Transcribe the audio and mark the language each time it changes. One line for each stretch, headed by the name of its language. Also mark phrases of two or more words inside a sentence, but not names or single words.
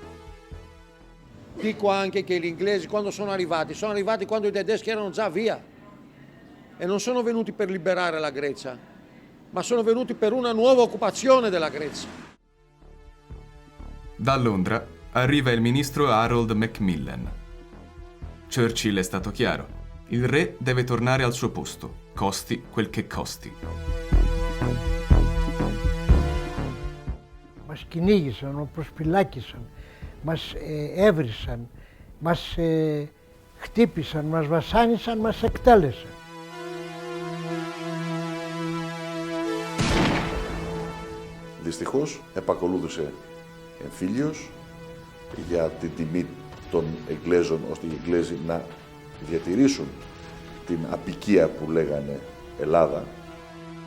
Italian: Dico anche che gli inglesi quando sono arrivati quando i tedeschi erano già via e non sono venuti per liberare la Grecia, ma sono venuti per una nuova occupazione della Grecia. Da Londra arriva il ministro Harold Macmillan. Churchill è stato chiaro: il re deve tornare al suo posto, costi quel che costi.
Greek: Μας κυνήγησαν, μας προσπυλάκησαν, μας έβρισαν, μας χτύπησαν, μας βασάνισαν, μας εκτέλεσαν. Δυστυχώς επακολούθησε εμφύλιος για την τιμή των Εγγλέζων, ώστε οι Εγγλέζοι να διατηρήσουν την αποικία που λέγανε Ελλάδα